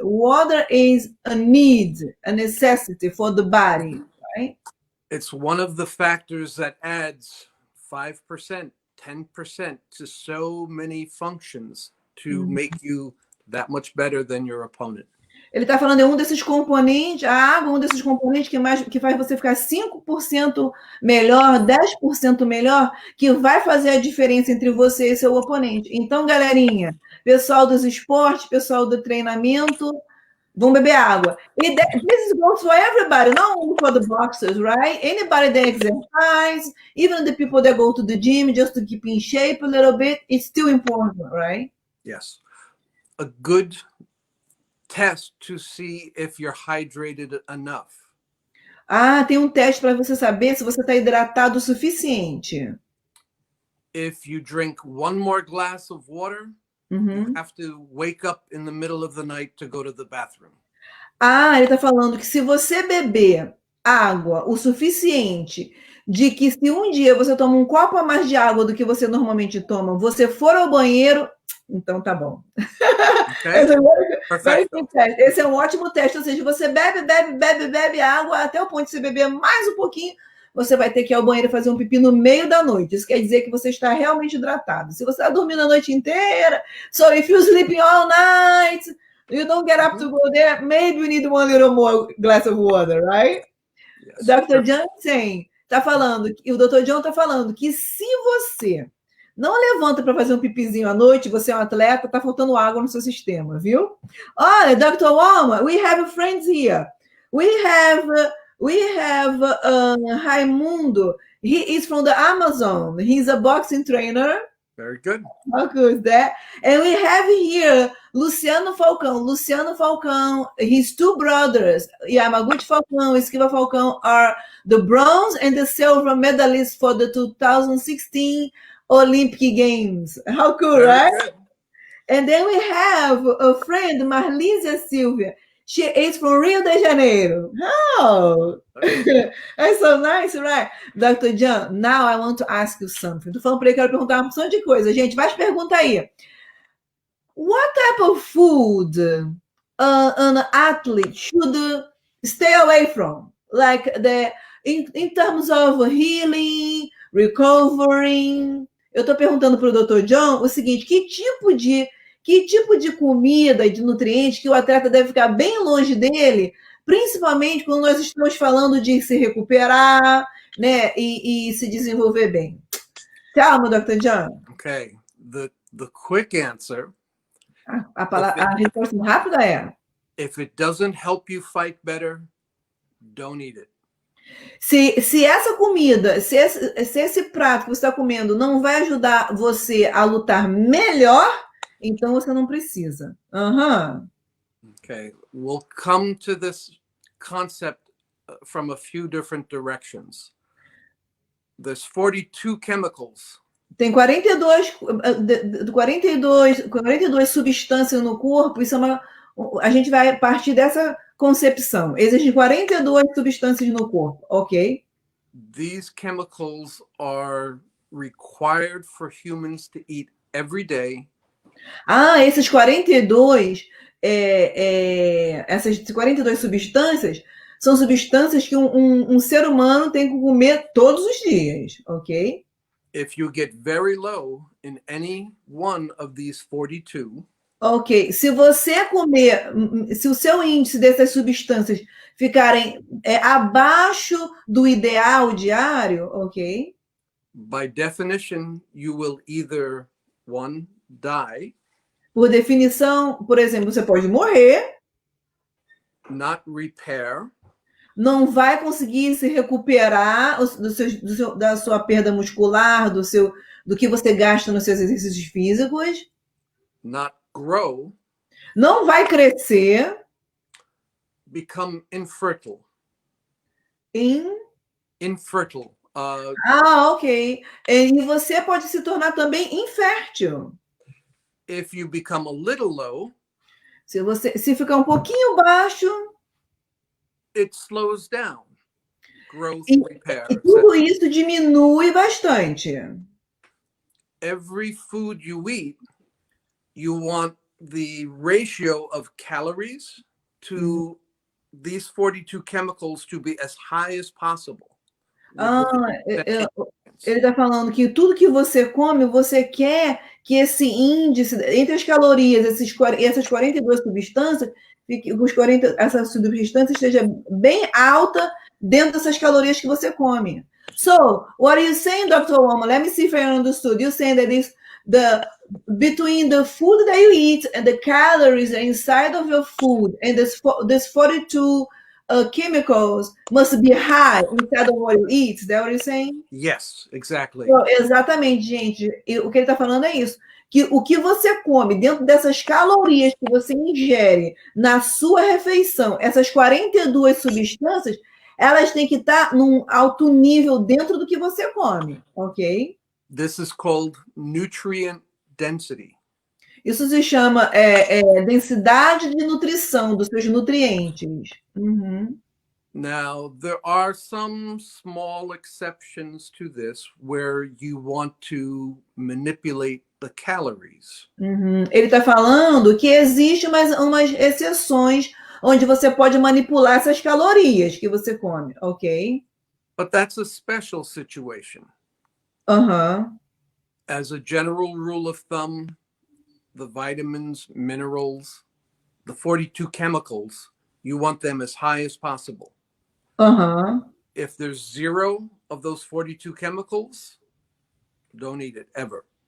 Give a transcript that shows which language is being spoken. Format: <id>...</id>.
<en>Water is a need, a necessity for the body, right? It's one of the factors that adds 5%, 10% to so many functions to make you that much better than your opponent.</en> <pt>Ele está falando, é um desses componentes, a água é um desses componentes que faz você ficar 5% melhor, 10% melhor, que vai fazer a diferença entre você e seu oponente. Então, galerinha, pessoal dos esportes, pessoal do treinamento, vão beber água.</pt> <en>E this goes for everybody, not only for the boxers, right? Anybody that exercise, even the people that go to the gym just to keep in shape a little bit, it's still important, right? Yes. A good test to see if you're hydrated enough.</en> <pt>Ah, tem um teste para você saber se você está hidratado o suficiente.</pt> <en>If you drink one more glass of water, you have to wake up in the middle of the night to go to the bathroom.</en> <pt>Ah, ele está falando que se você beber água o suficiente, de que se um dia você toma um copo a mais de água do que você normalmente toma, você for ao banheiro, então tá bom. Okay? Perfeito. Esse é um ótimo teste, ou seja, você bebe água até o ponto de você beber mais um pouquinho, você vai ter que ir ao banheiro fazer um pipi no meio da noite. Isso quer dizer que você está realmente hidratado. Se você está dormindo a noite inteira,</pt> <en>so if you're sleeping all night, you don't get up to go there, maybe you need one little more glass of water, right? Yes. Dr.</en> <pt>Jansen está falando, o Dr. John está falando que se você não levanta para fazer um pipizinho à noite, você é um atleta, está faltando água no seu sistema, viu? Olha, Dr.</pt> <en>Walma, we have friends here. We have Raimundo. He is from the Amazon. He's a boxing trainer. Very good. How good is that? And we have here Luciano Falcão. Luciano Falcão, his two brothers, Yamaguchi Falcão, Esquiva Falcão, are the bronze and the silver medalists for the 2016 Olympic Games. How cool, very right? Good. And then we have a friend, Marlísia Silvia. She is from Rio de Janeiro. Oh, that's so nice, right? Dr. John, now I want to ask you something.</en> <pt>Tô falando para ele, quero perguntar uma porção de coisa. Gente, vai perguntar aí.</pt> <en>What type of food an athlete should stay away from? Like in terms of healing, recovering.</en> <pt>Eu estou perguntando para o Dr. John o seguinte, que tipo de comida e de nutrientes que o atleta deve ficar bem longe dele, principalmente quando nós estamos falando de se recuperar, né, e se desenvolver bem.</pt> <en>Tell me, Dr. John. Okay, the quick answer.</en> <pt>A resposta rápida é:</pt> <en>if it doesn't help you fight better, don't eat it.</en> <pt>Se essa comida, se esse prato que você está comendo não vai ajudar você a lutar melhor, então você não precisa.</pt> <en>Okay, we'll come to this concept from a few different directions. There's 42 chemicals.</en> <pt>Tem 42 substâncias no corpo, isso é a gente vai partir dessa concepção. Existem 42 substâncias no corpo, ok?</pt> <en>These chemicals are required for humans to eat every day.</en> <pt>Esses 42, essas 42 substâncias são substâncias que um ser humano tem que comer todos os dias, ok?</pt> <en>If you get very low in any one of these 42,</en> <pt>ok, se você comer, se o seu índice dessas substâncias ficarem abaixo do ideal diário, ok?</pt> <en>By definition, you will either, one, die.</en> <pt>Por definição, por exemplo, você pode morrer.</pt> <en>Not repair.</en> <pt>Não vai conseguir se recuperar da sua perda muscular, do que você gasta nos seus exercícios físicos.</pt> <en>Not grow.</en> <pt>Não vai crescer.</pt> <en>Become infertile. Infertile. Ok.</en> <pt>E você pode se tornar também infértil.</pt> <en>If you become a little low,</en> <pt>se ficar um pouquinho baixo,</pt> <en>it slows down. Growth, repair.</en> <pt>E tudo isso diminui bastante.</pt> <en>Every food you eat, you want the ratio of calories to these 42 chemicals to be as high as possible.</en> <pt>Ele está falando que tudo que você come, você quer que esse índice, entre as calorias, essas 42 substâncias, essa substância esteja bem alta dentro dessas calorias que você come.</pt> <en>So, what are you saying, Dr. Walma? Let me see if I understood. You're saying that between the food that you eat and the calories inside of your food and this 42 chemicals must be high inside of what you eat. Is that what you're saying? Yes, exactly.</en> <pt>So, exatamente, gente. O que ele está falando é isso. Que o que você come dentro dessas calorias que você ingere na sua refeição, essas 42 substâncias, elas têm que estar num alto nível dentro do que você come, ok?</pt> <en>This is called nutrient density.</en> <pt>Isso se chama densidade de nutrição dos seus nutrientes. Uhum.</pt> <en>Now, there are some small exceptions to this where you want to manipulate the calories. Uhum.</en> <pt>Ele está falando que existe umas exceções onde você pode manipular essas calorias que você come, ok?</pt> <en>But that's a special situation. Aham. As a general rule of thumb, the vitamins, minerals, the 42 chemicals, you want them as high as possible. Aham. If there's 0 of those 42 chemicals, don't eat it ever.</en>